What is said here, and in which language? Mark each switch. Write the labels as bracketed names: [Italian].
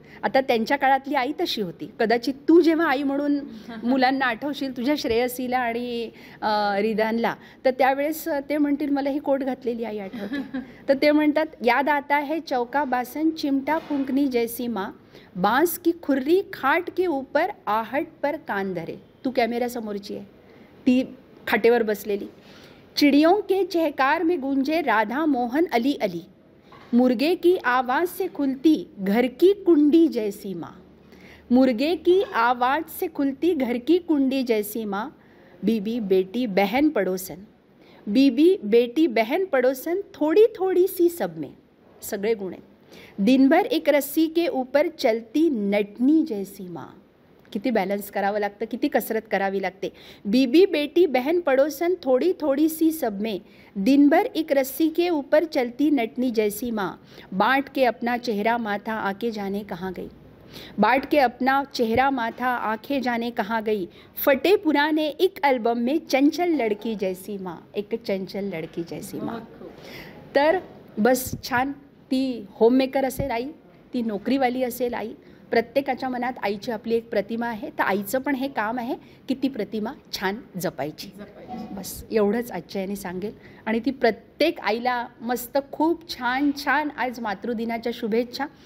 [Marathi] आता त्यांच्या काळातली आई तशी होती. कदाचित तू जेव्हा आई म्हणून मुलांना आठवशील, तुझ्या श्रेयसीला आणि रिदानला, तर त्यावेळेस ते म्हणतील मला ही कोट घातलेली आई आठवते. तर ते म्हणतात, [Hindi] याद आता है चौका बासन, चिमटा फुंकनी जैसी माँ, बांस की खुर्री खाट के ऊपर आहट पर कान धरे. [Marathi] तू कॅमेऱ्यासमोरची आहे, ती खाटेवर बसलेली. [Hindi] चिड़ियों के चहकार में गूंजे राधा मोहन अली अली, मुर्गे की आवाज़ से खुलती घर की कुंडी जैसी माँ. मुर्गे की आवाज़ से खुलती घर की कुंडी जैसी माँ, बीबी बेटी बहन पड़ोसन, बीबी बेटी बहन पड़ोसन, थोड़ी थोड़ी सी सब में. [Marathi] सगळे गुण आहेत. [Hindi] दिन भर एक रस्सी के ऊपर चलती नटनी जैसी माँ. [Marathi] किती बॅलन्स करावं लागतं, किती कसरत करावी लागते. [Hindi] बीबी बेटी बहन पड़ोसन, थोड़ी थोड़ी सी सब में, दिन भर एक रस्सी के ऊपर चलती नटनी जैसी माँ, बांट के अपना चेहरा माथा आके जाने कहाँ गई. बांट के अपना चेहरा माथा आंखें जाने कहाँ गई, फटे पुराने एक एल्बम में चंचल लड़की जैसी माँ. एक चंचल लड़की जैसी माँ. [Marathi] तर बस छान, ती होममेकर असेल आई, ती नोकरीवाली असेल आई, प्रत्येकाच्या मनात आईची आपली एक प्रतिमा आहे. तर आईचं पण हे काम आहे की ती प्रतिमा छान जपायची. बस एवढंच आजच्या याने सांगेल. आणि ती प्रत्येक आईला मस्त खूप छान छान आज मातृदिनाच्या शुभेच्छा.